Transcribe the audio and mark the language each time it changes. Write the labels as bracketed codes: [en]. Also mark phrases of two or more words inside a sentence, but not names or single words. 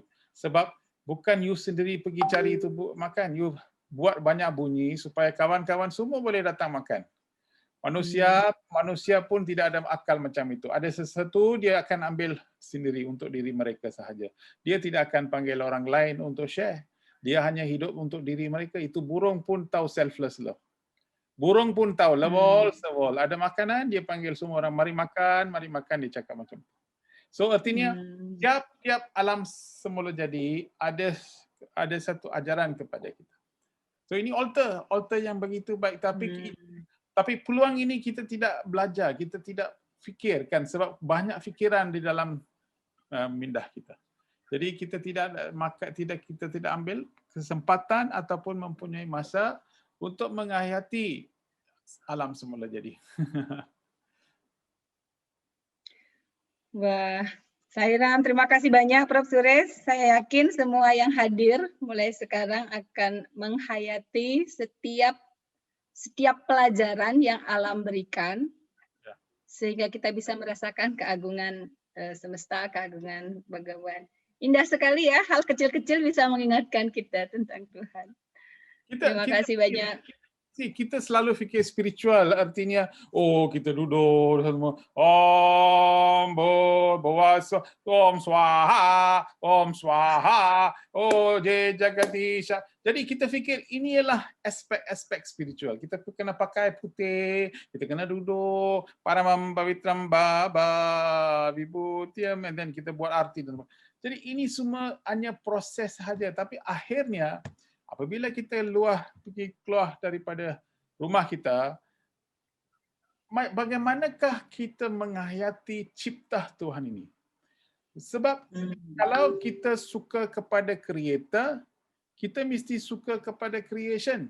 [ms] Sebab bukan you sendiri pergi cari itu makan, you buat banyak bunyi supaya kawan-kawan semua boleh datang makan. Manusia pun tidak ada akal macam itu. Ada sesuatu dia akan ambil sendiri untuk diri mereka sahaja. Dia tidak akan panggil orang lain untuk share. Dia hanya hidup untuk diri mereka. Itu burung pun tahu [en] selfless love. [ms] Burung pun tahu lewol sewol. Ada makanan dia panggil semua orang mari makan dia cakap macam tu. So artinya tiap alam semula jadi ada satu ajaran kepada kita. So ini altar yang begitu baik, tapi peluang ini kita tidak belajar, kita tidak fikirkan sebab banyak fikiran di dalam minda kita. Jadi kita tidak ambil kesempatan ataupun mempunyai masa untuk menghayati alam semula jadi. Wah, Sahiram, [id] terima kasih banyak Prof. Suresh. Saya yakin semua yang hadir mulai sekarang akan menghayati setiap pelajaran yang alam berikan, sehingga kita bisa merasakan keagungan semesta, keagungan Begawan. Indah sekali ya, hal kecil-kecil bisa mengingatkan kita tentang Tuhan. Terima kasih banyak. [ms] Kita selalu fikir spiritual, artinya kita duduk semua [sa] ओम् भवस ओम् स्वाहा जय जगदीश. [ms] Jadi kita fikir ini ialah aspek spiritual. Kita kena pakai putih, kita kena duduk [sa] परमं पवित्रं बाबा विभूतियम्, [ms] dan kita buat arti dan jadi ini semua hanya proses sahaja, tapi akhirnya apabila kita pergi keluar daripada rumah kita, bagaimanakah kita menghayati cipta Tuhan ini? Sebab kalau kita suka kepada Creator, kita mesti suka kepada creation.